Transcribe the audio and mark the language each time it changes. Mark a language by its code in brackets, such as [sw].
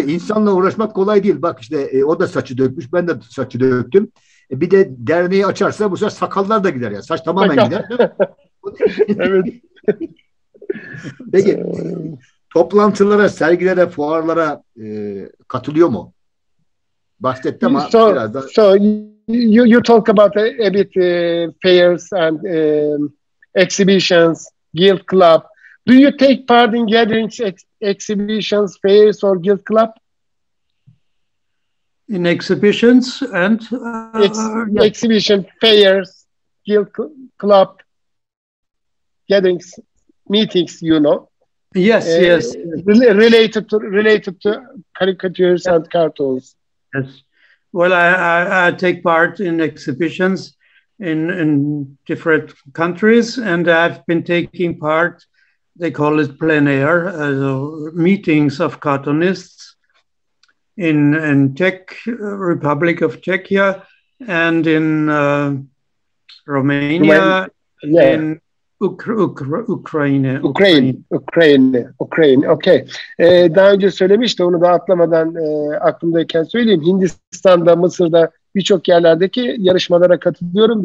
[tr] İnsanla uğraşmak kolay değil. Bak işte o da saçı dökmüş. Ben de saçı döktüm. Bir de derneği açarsa bu sefer sakallar da gider ya. Saç tamamen gider. Evet. Peki toplantılara, sergilere, fuarlara katılıyor mu? Bahsetti ama biraz da. [en] So you talk about a bit fairs and exhibitions, guild club. Do you take part in gatherings, exhibitions, fairs, or guild club? In exhibitions and exhibition, fairs, guild club, gatherings, meetings, you know. Yes, yes. Related to caricatures and cartoons. Yes. Well, I take part in exhibitions in different countries, and I've been taking part, they call it plein air, meetings of cartoonists in Czech Republic of Czechia and in Romania, in Ukraine. Okay. [tr] Daha önce söylemişti, onu da atlamadan aklımdayken söyleyeyim. Hindistan'da, Mısır'da birçok yerlerdeki yarışmalara katılıyorum.